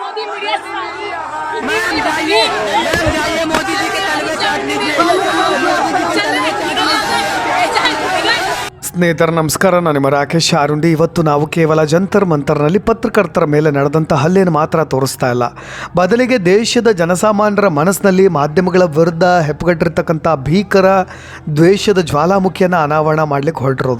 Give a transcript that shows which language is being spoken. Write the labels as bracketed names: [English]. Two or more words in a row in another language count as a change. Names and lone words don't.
[Hindi] मोदी मीडिया मैम जाइए मोदी जी के तलवे चाट लीजिए। [Kannada] ಸ್ನೇಹಿತರೆ ನಮಸ್ಕಾರ, ನಾನು ನಿಮ್ಮ ರಾಕೇಶ್ ಆರುಂಡಿ. ಇವತ್ತು ನಾವು ಕೇವಲ ಜಂತರ್ ಮಂತರ್ನಲ್ಲಿ ಪತ್ರಕರ್ತರ ಮೇಲೆ ನಡೆದಂಥ ಹಲ್ಲೆಯನ್ನು ಮಾತ್ರ ತೋರಿಸ್ತಾ ಇಲ್ಲ, ಬದಲಿಗೆ ದೇಶದ ಜನಸಾಮಾನ್ಯರ ಮನಸ್ಸಿನಲ್ಲಿ ಮಾಧ್ಯಮಗಳ ವಿರುದ್ಧ ಹೆಪ್ಪುಗಟ್ಟಿರ್ತಕ್ಕಂಥ ಭೀಕರ ದ್ವೇಷದ ಜ್ವಾಲಾಮುಖಿಯನ್ನು ಅನಾವರಣ ಮಾಡಲಿಕ್ಕೆ ಹೊರಟಿರೋದು.